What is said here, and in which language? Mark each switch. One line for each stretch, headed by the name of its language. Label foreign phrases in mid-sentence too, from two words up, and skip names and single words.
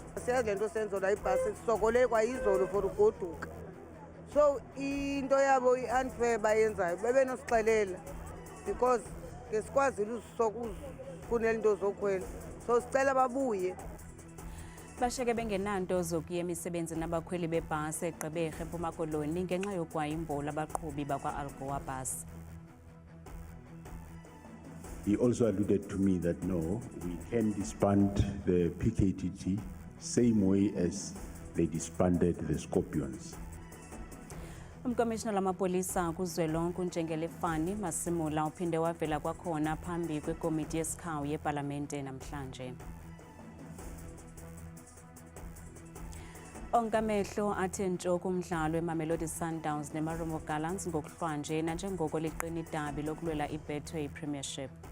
Xhosa: siyazi lento senzo la ibhasi sisokole kwayizolo for ugoduka. So into yabo i-unfair bayenzayo bebenosixelela because ngesikwazile uzifunela into zokhwela. So sicela babuye. Basheke bengenanto zokuya emisebenzini abakhweli bebhasi eGqeberha eMpuma Koloni ngenxa yogwayimbo labaqhubi bakwa-Algoa Bus.
English: He also alluded to me that no, we can disband the PKTT same way as they disbanded the Scorpions.
Xhosa: Umkomishina lamapolisa kuzwelonke uNtshengelefani Masimula uphinde wavela kwakhona phambi kwekomiti yesikhawu yeParlamente namhlanje. Onkamehlo athe ntshoko umdlalo weMamelodi Sundowns neMarumo Gallants ngokuhlwanje nanjengoko liqina idabi lokulwela iBetway Premiership.